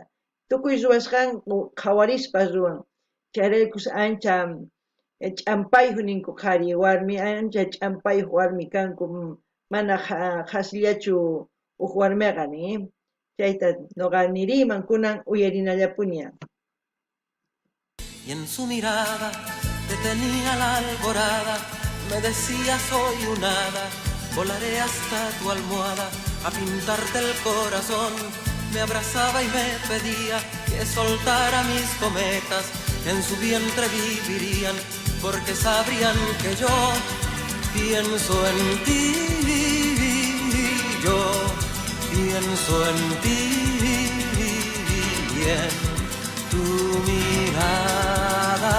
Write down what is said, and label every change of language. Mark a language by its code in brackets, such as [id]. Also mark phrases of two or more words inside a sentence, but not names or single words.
[qu] Tukuy ruwasqan qhawarispa ruwan. Chayraykus ancha ch'ampayuq ninku qhari, warmi ancha ch'ampayuq warmi kanku, mana hasillachu uq warmiqa ni. Chayta nuqa niriyman kunan uyarinallapuña. [es] Y en su mirada detenía la alborada, me decía soy un hada, volaré hasta tu almohada a pintarte el corazón. Me abrazaba y me pedía que soltara mis cometas, que en su vientre vivirían, porque sabrían que yo pienso en ti, yo pienso en ti y en tu mirada.